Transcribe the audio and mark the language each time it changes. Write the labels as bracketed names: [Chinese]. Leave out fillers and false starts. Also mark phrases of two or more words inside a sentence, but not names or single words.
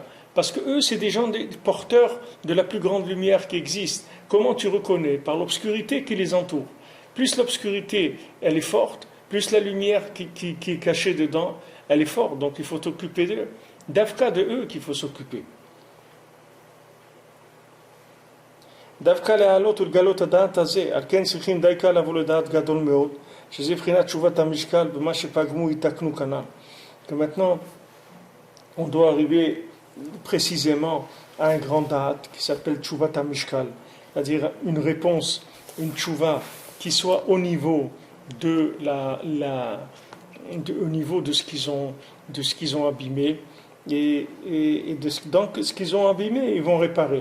[French] Parce que eux, c'est des gens porteurs de la plus grande lumière qui existe. Comment tu reconnais? Par l'obscurité qui les entoure. Plus l'obscurité, elle est forte, plus la lumière qui est cachée dedans, elle est forte. Donc il faut s'occuper d'eux. Dafka de eux qu'il faut s'occuper. [Hebrew] דווקא להעלות ולגלות הדעת הזה, על כן צריכים דייקה לבוא לדעת גדול מאוד, שזה בחינת תשובת המשקל, במה שפגמו יתקנו כנ"ל. [French] Que maintenant, on doit arriver précisément à un grand da'at qui s'appelle [Hebrew] תשובת המשקל, [French] c'est-à-dire une réponse, une tchouva qui soit au niveau de au niveau de ce qu'ils ont abîmé, donc ce qu'ils ont abîmé, ils vont réparer.